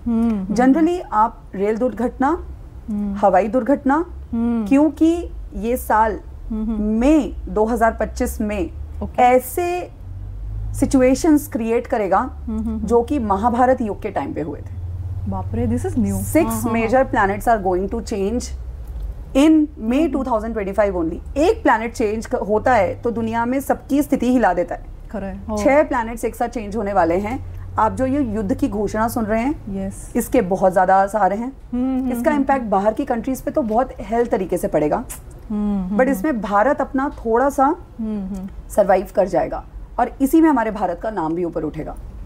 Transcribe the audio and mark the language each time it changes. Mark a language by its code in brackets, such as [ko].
[hi] Generally आप rail दुर्घटना, हवाई दुर्घटना, क्योंकि ये साल मई 2025 में ऐसे सिचुएशंस क्रिएट करेगा जो कि महाभारत युग के टाइम पे हुए थे। बाप रे, [en] This is new. 6 major planets are going to change in May 2025 only। [hi] एक प्लैनेट चेंज होता है तो दुनिया में सबकी स्थिति हिला देता है। 6 प्लैनेट्स एक साथ चेंज होने वाले हैं। आप जो ये युद्ध की घोषणा सुन रहे हैं, इसके बहुत ज्यादा आसार हैं। इसका इम्पैक्ट बाहर की कंट्रीज पे तो बहुत हेल्थ तरीके से पड़ेगा, बट इसमें भारत अपना थोड़ा सा सरवाइव कर जाएगा और इसी में हमारे भारत का नाम भी ऊपर उठेगा।